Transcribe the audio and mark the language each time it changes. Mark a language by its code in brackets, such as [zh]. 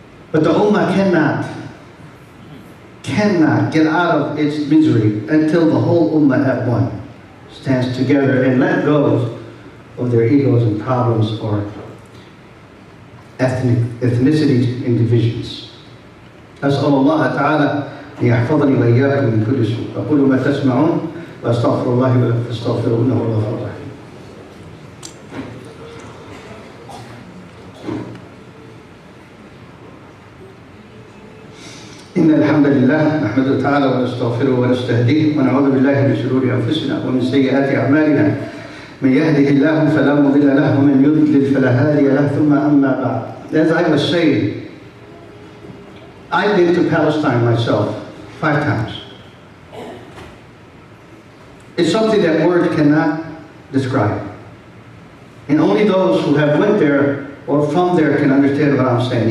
[en] But the Ummah cannot get out of its misery until the whole Ummah at one stands together and let go of their egos and problems or ethnicities and divisions. [ar] أسأل الله تعالى أن يحفظني وإياكم من كل سوء. أقول ما تسمعون وأستغفر الله ولكم فاستغفروه إنه هو الغفور الرحيم. إن الحمد لله نحمده تعالى ونستغفره ونستهديه ونعوذ بالله من شرور أنفسنا ومن سيئات أعمالنا من يهده الله فلا مضل له ومن يضلل فلا هادي له ثم أما بعد. [en] As I was saying, I've been to Palestine myself 5 times. It's something that words cannot describe. And only those who have went there or from there can understand what I'm saying.